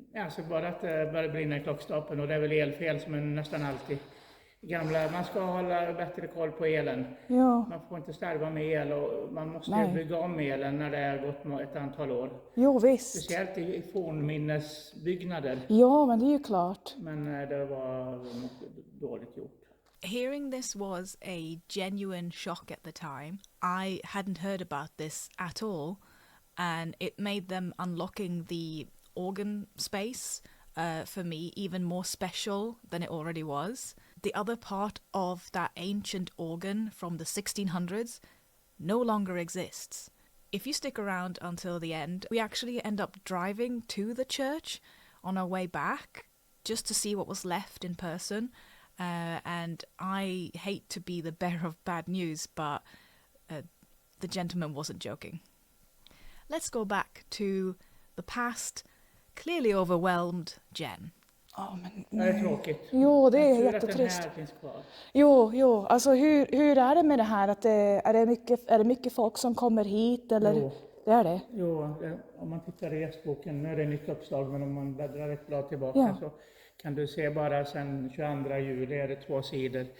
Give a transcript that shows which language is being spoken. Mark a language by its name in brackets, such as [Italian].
[Swedish] Alltså bara att det började brinna i klockstapeln, och det är väl elfel som är nästan alltid gamla. Man ska hålla bättre koll på elen. Ja. Man får inte slarva med el, och man måste bygga om elen när det har gått ett antal år. Jo, visst. Speciellt i fornminnesbyggnader. Ja, men det är ju klart. Men det var dåligt gjort. [English] Hearing this was a genuine shock at the time. I hadn't heard about this at all, and it made them unlocking the organ space for me even more special than it already was. The other part of that ancient organ from the 1600s no longer exists. If you stick around until the end, we actually end up driving to the church on our way back just to see what was left in person. And I hate to be the bearer of bad news, but the gentleman wasn't joking. Let's go back to the past, clearly overwhelmed Jen. [Swedish] Ja, men Det är tråkigt. Jo, det är Tur att jättetrist. den här finns kvar. Jo, alltså hur är det med det här? Att är det mycket folk som kommer hit, eller? Jo. Det är det? Jo, om man tittar i Guestboken, nu är det nytt uppslag, men om man bläddrar ett blad tillbaka så kan du se bara sedan 22 juli är det 2 sidor.